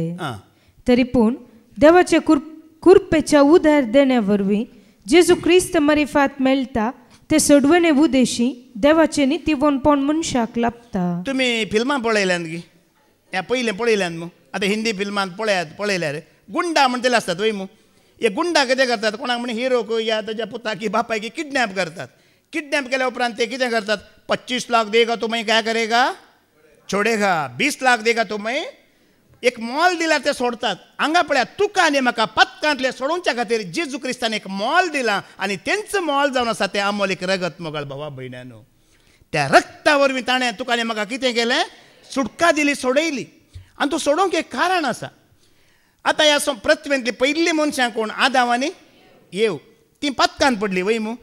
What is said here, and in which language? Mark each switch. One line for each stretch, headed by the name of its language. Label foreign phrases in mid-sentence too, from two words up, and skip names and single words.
Konkani: तरी पूण देवाच्या कुरपेच्या उधार देण्या वरवीं जेजू क्रिस्त मरिफात मेळटा ते सोडवणे उदेशी देवाचे नितीवनपण मनशाक लाभता. तुमी फिल्मां पळयल्यात गी ह्या पयलें पळयल्यात मू. आतां हिंदी फिल्मांत पळयल्यार गुंडा म्हणटले आसतात वय मू. हे गुंडा कितें करतात कोणाक म्हणे हिरोक या ताच्या पुताक बापायक किडनॅप करतात. किडनॅप केल्या उपरांत ते कितें करतात
Hindi: 25 लाख देगा तो मैं क्या करेगा छोडेगा, 20 लाख देगा तो मैं
Konkani: एक मॉल दिल्यार ते सोडतात. हांगा पळया तुका आनी म्हाका पत्कांतले सोडोवच्या खातीर जेजू क्रिस्तान एक मॉल दिला आनी तेंचं मॉल जावन आसा तें अमोल एक रगत मोगाळ भावा भयण्यानो. त्या रक्ता वरवीं ताणें तुका आनी म्हाका कितें केलें सुटका दिली, सोडयली. आनी तूं सोडोवंक एक कारण आसा. आतां ह्या पृथ्वेंतली पयलीं मनशां कोण आदाम आनी येव ती पत्कान पडली वय मू.